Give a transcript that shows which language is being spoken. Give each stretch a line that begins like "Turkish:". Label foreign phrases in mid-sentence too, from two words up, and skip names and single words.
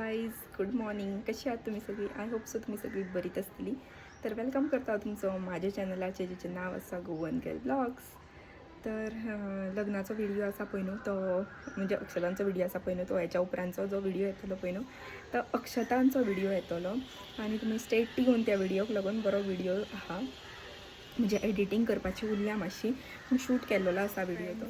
English: Guys, good morning.
Marathi: कशी आहात तुम्ही सगळी?
English: I hope so
Marathi: तुम्ही सगळी बरीच असतील.
Konkani: तर वेलकम करता तुमचं माझ्या चॅनलाचें जेचें नाव आसा गोवन गर्ल ब्लॉग्स. तर लग्नाचो व्हिडिओ आसा पळय न्हू तो, म्हणजे अक्षतांचो व्हिडिओ आसा पळय न्हू तो हेच्या उपरांतचो जो व्हिडिओ येतलो पळय न्हू तो अक्षतांचो व्हिडिओ येतलो. आनी तुमी
English: stay tune
Konkani: त्या व्हिडिओक लागून बरो व्हिडिओ आहा, म्हणजे एडिटींग करपाची उरल्या मातशी, पूण शूट केल्लो आसा व्हिडिओ तो.